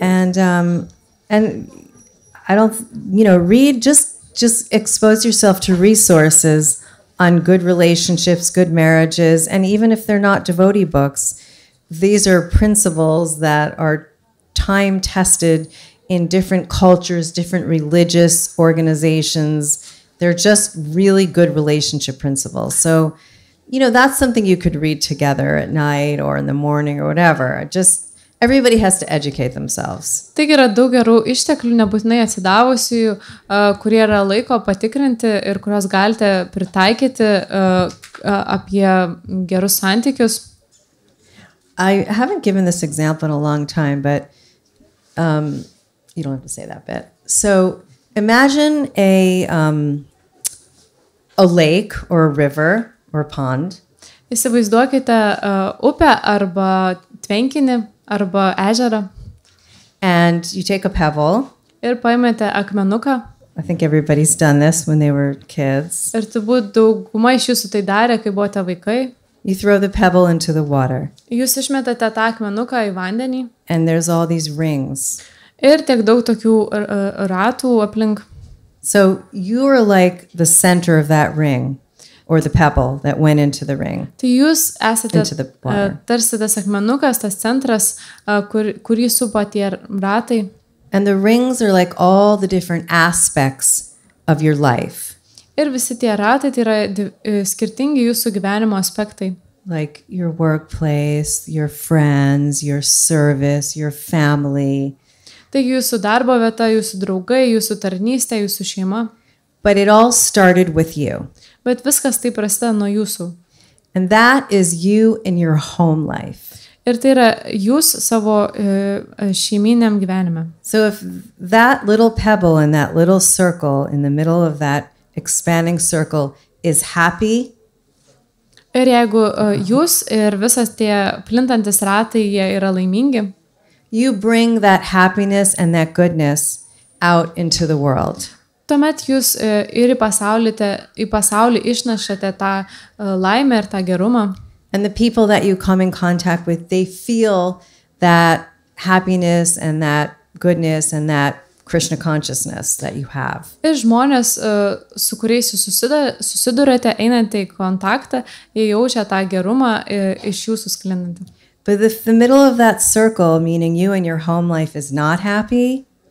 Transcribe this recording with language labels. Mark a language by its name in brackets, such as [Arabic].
[English] And I don't, read, just expose yourself to resources on good relationships, good marriages, and even if they're not devotee books, these are principles that are time tested in different cultures, different religious organizations. They're just really good relationship principles. So, that's something you could read together at night or in the morning or whatever. Everybody has to educate themselves. [Lithuanian] Taigi yra daug gerų išteklių, nebūtinai atsidavusių, kurie yra laiko patikrinti ir kurios galite pritaikyti apie gerus santykius. [English] I haven't given this example in a long time, but you don't have to say that bit. So imagine a lake or a river or a pond. [Lithuanian] Įsivaizduokite upę arba tvenkinį arba ežerą. [English] And you take a pebble. [Lithuanian] Ir paimate akmenuką. [English] I think everybody's done this when they were kids. [Lithuanian] Ir turbūt dauguma iš jūsų tai darė, kai buvote vaikai. [English] You throw the pebble into the water. [Lithuanian] Jūs išmetate tą akmenuką į vandenį. [English] And there's all these rings. [Lithuanian] Ir tiek daug tokių ratų aplink. [English] So you are like the center of that ring. Or the pebble that went into the ring. [Lithuanian] Tai jūs esate [English] Into the water. [Lithuanian] Tarsi tas akmenukas, tas centras, kurį supa tie ratai. [English] And the rings are like all the different aspects of your life. [Lithuanian] Ir visi tie ratai tai yra skirtingi jūsų gyvenimo aspektai. [English] Like your workplace, your friends, your service, your family. [Lithuanian] Taigi jūsų darbo vieta, jūsų draugai, jūsų tarnystė, jūsų šeima. [English] But it all started with you. [Lithuanian] Bet viskas tai prasideda nuo jūsų. [English] And that is you in your home life. [Lithuanian] Ir tai yra jūs savo šeiminiam gyvenime. [English] So if that little pebble in that little circle in the middle of that expanding circle is happy. [Lithuanian] Ir jeigu jūs ir visas tie plintantis ratai, jie yra laimingi. [English] You bring that happiness and that goodness out into the world. [Lithuanian] Tuomet jūs ir į pasaulį išnešate tą laimę ir tą gerumą. [English] And the people that you come in contact with, they feel that happiness and that goodness and that Krishna consciousness that you have. [Lithuanian] Ir žmonės, su kuriais jūs susidurėte, einate į kontaktą, jie jaučia tą gerumą iš jūsų sklindantį. [English] But if the middle of that circle, meaning you and your home life, is not happy,